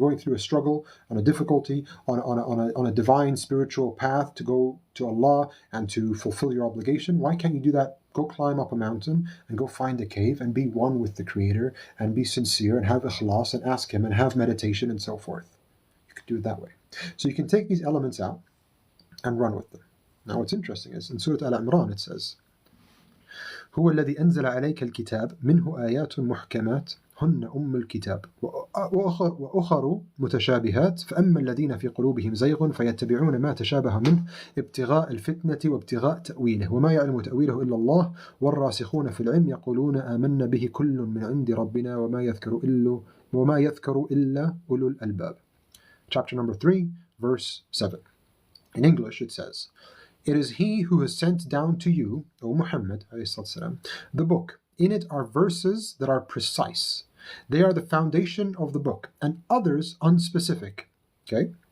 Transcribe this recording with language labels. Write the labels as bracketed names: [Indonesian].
[English] You're going through a struggle, on a difficulty, on a divine spiritual path to go to Allah and to fulfill your obligation. Why can't you do that? Go climb up a mountain and go find a cave and be one with the Creator and be sincere and have ikhlas and ask Him and have meditation and so forth. You could do it that way. So you can take these elements out and run with them. Now what's interesting is in Surah Al-Imran it says, [Arabic] هو الذي أنزل عليك الكتاب منه آيات محكمات هن أم الكتاب وأخر متشابهات فأما الذين في قلوبهم زيغ فيتبعون ما تشابه منه ابتغاء الفتنة وابتغاء تأويله وما يعلم تأويله إلا الله والراسخون في العلم يقولون آمنا به كل من عند ربنا وما يذكر إلا أولو الألباب. [English] Chapter number 3, verse 7. In English it says, It is He who has sent down to you, O Muhammad, the book. In it are verses that are precise. They are the foundation of the book, and others unspecific. Okay?